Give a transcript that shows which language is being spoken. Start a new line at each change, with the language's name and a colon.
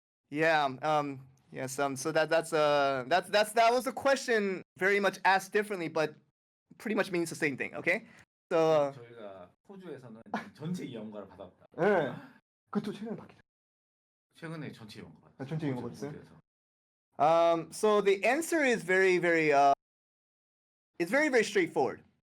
English: Yeah. Yes. So that was a question very much asked differently, but pretty much means the same thing. Okay. So.
Korean: 저희가 호주에서는 전체 이용가를 받았다. 네. 그것도 최근에 받기로. 최근에 전체 이용가 받았어요. 전체 이용가 받았어요? 호주에서.
English: So the answer is very it's very very straightforward.